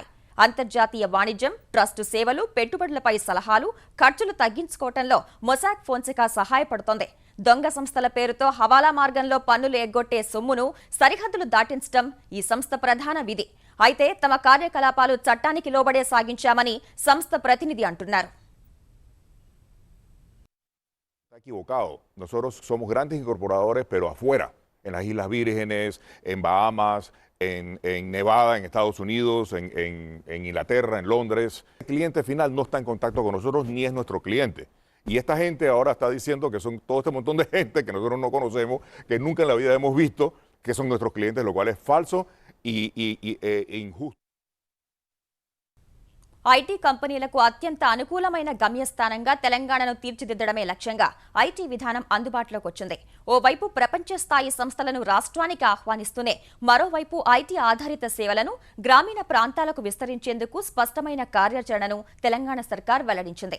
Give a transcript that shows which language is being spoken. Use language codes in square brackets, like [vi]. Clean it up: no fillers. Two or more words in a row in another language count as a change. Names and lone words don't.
[te] అంతర్జాతీయ వాణిజ్యం, ట్రస్టు సేవలు, పెట్టుబడులపై సలహాలు, ఖర్చులు తగ్గించుకోవటంలో మొసాక్ ఫోన్సెకా సహాయపడుతోంది. దొంగ సంస్థల పేరుతో హవాలా మార్గంలో పన్నులు ఎగ్గొట్టే సొమ్మును సరిహద్దులు దాటించడం ఈ సంస్థ ప్రధాన విధి. అయితే తమ కార్యకలాపాలు చట్టానికి లోబడే సాగించామని సంస్థ ప్రతినిధి అంటున్నారు. [es] Equivocado. Nosotros somos grandes incorporadores, pero afuera, en las Islas Vírgenes, en Bahamas, en Nevada, en Estados Unidos, en Inglaterra, en Londres. El cliente final no está en contacto con nosotros ni es nuestro cliente. Y esta gente ahora está diciendo que son todo este montón de gente que nosotros no conocemos, que nunca en la vida hemos visto, que son nuestros clientes, lo cual es falso e injusto. [te] ఐటీ కంపెనీలకు అత్యంత అనుకూలమైన గమ్యస్థానంగా తెలంగాణను తీర్చిదిద్దడమే లక్ష్యంగా ఐటీ విధానం అందుబాటులోకి వచ్చింది. ఓవైపు ప్రపంచ స్థాయి సంస్థలను రాష్ట్రానికి ఆహ్వానిస్తూనే మరోవైపు ఐటీ ఆధారిత సేవలను గ్రామీణ ప్రాంతాలకు విస్తరించేందుకు స్పష్టమైన కార్యాచరణను తెలంగాణ సర్కార్ వెల్లడించింది.